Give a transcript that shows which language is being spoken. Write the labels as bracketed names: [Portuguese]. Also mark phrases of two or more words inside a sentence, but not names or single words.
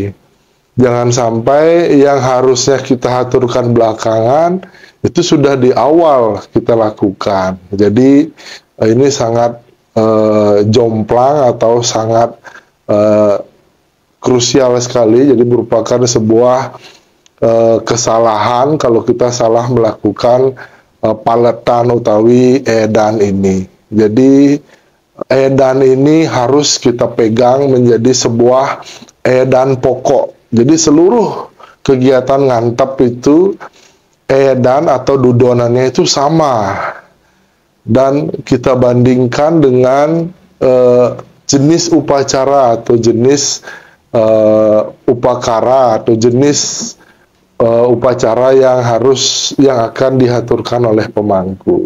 [Indonesian] Jangan sampai yang harusnya kita haturkan belakangan itu sudah di awal kita lakukan. Jadi ini sangat jomplang atau sangat krusial sekali. Jadi merupakan sebuah kesalahan kalau kita salah melakukan [Balinese] paletan utawi edan [Indonesian] ini. Jadi edan ini harus kita pegang menjadi sebuah edan pokok. Jadi seluruh kegiatan ngantep itu edan atau dudonannya itu sama. Dan kita bandingkan dengan jenis upacara atau jenis upakara atau jenis upacara yang akan dihaturkan oleh pemangku.